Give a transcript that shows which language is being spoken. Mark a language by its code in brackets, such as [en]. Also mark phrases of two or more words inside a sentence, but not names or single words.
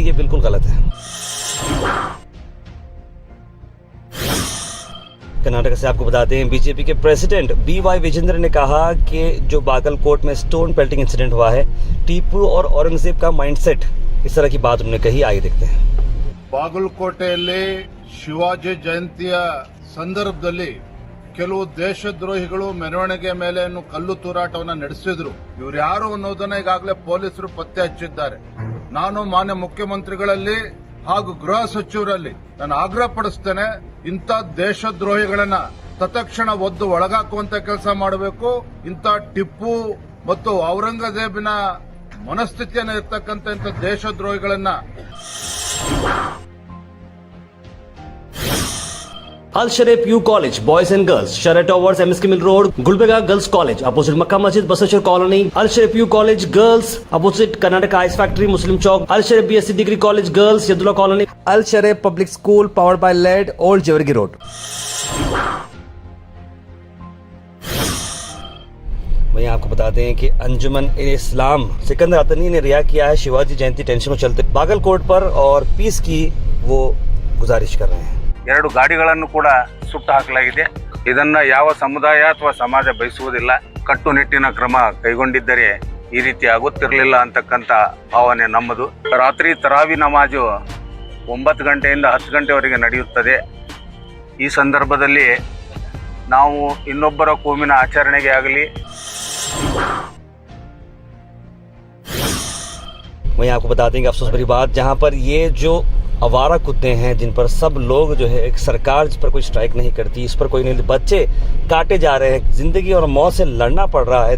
[hi] ये बिल्कुल गलत है। कर्नाटक से आपको बताते हैं, बीजेपी के प्रेसिडेंट BY विजेंद्र ने कहा कि जो बागलकोट में [en] stone pelting incident [hi] हुआ है, टीपू और औरंगजेब का माइंडसेट, इस तरह की बात उन्होंने कही। आइए देखते हैं। [kn] ಬಾಗಲಕೋಟೆಯಲ್ಲಿ ಶಿವಾಜಿ ಜಯಂತಿಯ ಸಂದರ್ಭದಲ್ಲಿ ಕೆಲವು ದೇಶದ್ರೋಹಿಗಳು ಮೆರವಣಿಗೆ ಮೇಲೆ ಕಲ್ಲು ತೂರಾಟವನ್ನು ನಡೆಸಿದ್ರು. ಇವರು ಯಾರು ಅನ್ನೋದನ್ನ ಈಗಾಗಲೇ ಪೊಲೀಸರು ಪತ್ತೆ ಹಚ್ಚಿದ್ದಾರೆ. ನಾನು ಮಾನ್ಯ ಮುಖ್ಯಮಂತ್ರಿಗಳಲ್ಲಿ ಹಾಗೂ ಗೃಹ ಸಚಿವರಲ್ಲಿ ನಾನು ಆಗ್ರಹ ಪಡಿಸ್ತೇನೆ, ಇಂಥ ದೇಶದ್ರೋಹಿಗಳನ್ನ ತತ್ಕ್ಷಣ ಒದ್ದು ಒಳಗಾಕುವಂತ ಕೆಲಸ ಮಾಡಬೇಕು. ಇಂಥ ಟಿಪ್ಪು ಮತ್ತು ಔರಂಗಜೇಬಿನ ಮನಸ್ಥಿತಿಯನ್ನು ಇರ್ತಕ್ಕಂಥ ಇಂಥ ದೇಶದ್ರೋಹಿಗಳನ್ನ [en] Al Sharif U College, Boys and Girls, Shara Towers, MSK Mill Road, Gulbarga Girls College, opposite Makkah Masjid, Basachar Colony. Al Sharif U College Girls, opposite Karnataka Ice Factory, Muslim Chowk. Al Sharif BSc Degree College Girls, Yadullah Colony. Al Sharif Public School, powered by LED, Old Jewargi Road. [hi] वहीं आपको बता दें कि अंजुमन इस्लाम सिकंदर अतनी ने रिहा किया है शिवाजी जयंती टेंशन में चलते बागलकोट पर और पीस की वो गुजारिश कर रहे हैं। [kn] 2 ಗಾಡಿಗಳನ್ನು ಕೂಡ ಸುಟ್ಟು ಹಾಕಲಾಗಿದೆ. ಇದನ್ನ ಯಾವ ಸಮುದಾಯ ಅಥವಾ ಸಮಾಜ ಬಯಸುವುದಿಲ್ಲ. ಕಟ್ಟುನಿಟ್ಟಿನ ಕ್ರಮ ಕೈಗೊಂಡಿದ್ದರೆ ಈ ರೀತಿ ಆಗುತ್ತಿರಲಿಲ್ಲ ಅಂತಕ್ಕಂಥ ಭಾವನೆ ನಮ್ಮದು. ರಾತ್ರಿ ತರಾವಿ ನಮಾಜು 9 ಗಂಟೆಯಿಂದ 10 ಗಂಟೆವರೆಗೆ ನಡೆಯುತ್ತದೆ. ಈ ಸಂದರ್ಭದಲ್ಲಿ ನಾವು ಇನ್ನೊಬ್ಬರ ಕೋಮಿನ ಆಚರಣೆಗೆ ಆಗಲಿ [hi] वहीं आपको बता देंगे अफसोस भरी बात, जहां पर ये जो आवारा कुत्ते हैं जिन पर सब लोग जो है एक सरकार जिस पर कोई स्ट्राइक नहीं करती, इस पर कोई नहीं, बच्चे काटे जा रहे हैं, जिंदगी और मौत से लड़ना पड़ रहा है।